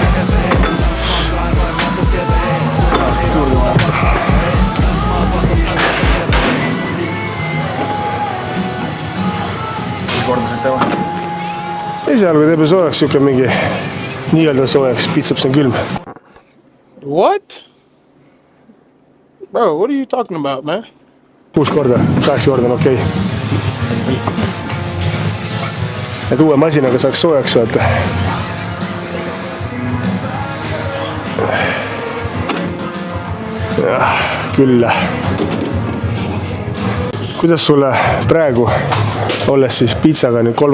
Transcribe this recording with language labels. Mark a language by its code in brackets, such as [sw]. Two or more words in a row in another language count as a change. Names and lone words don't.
[et] Esialgu teeb soojaks siuke mingi nii-öelda soojaks, pitsaps on külm. [en] What? Bro, what are you talking about, man? [et] 6 korda, 8 korda on okei. Et uue masinaga saaks soojaks vaata. Jah, küll. Kuidas sulle praegu, olles siis pitsaga nüüd 3.